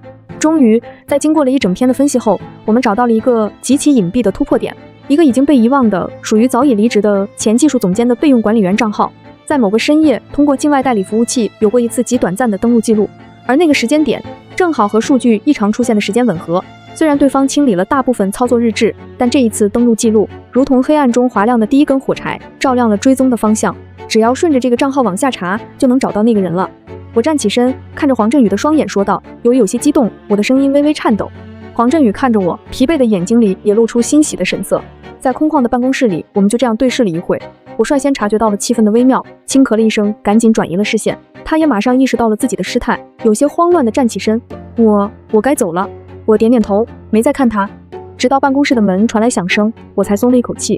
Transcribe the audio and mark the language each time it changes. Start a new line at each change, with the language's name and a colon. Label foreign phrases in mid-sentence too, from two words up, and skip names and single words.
Chinese: 終於，在經過了一整天的分析後，我們找到了一個極其隱蔽的突破點，一個已經被遺忘的、屬於早已離職的前技術總監的備用管理員賬號，在某個深夜通過境外代理服務器有過一次極短暫的登錄記錄，而那個時間點正好和數據異常出現的時間吻合。雖然對方清理了大部分操作日誌，但這一次登錄記錄如同黑暗中劃亮的第一根火柴，照亮了追蹤的方向。只要順着這個賬號往下查，就能找到那個人了。我站起身，看着黃振宇的雙眼說道，由於有些激動，我的聲音微微顫抖。黃振宇看着我，疲惫的眼睛裡也露出欣喜的神色。在空曠的辦公室裡，我們就這樣對視了一會。我率先察覺到了氣氛的微妙，輕咳了一聲，趕緊轉移了視線。他也馬上意識到了自己的失態，有些慌亂地站起身。我該走了。我點點頭，沒再看他，直到辦公室的門傳來響聲，我才鬆了一口氣。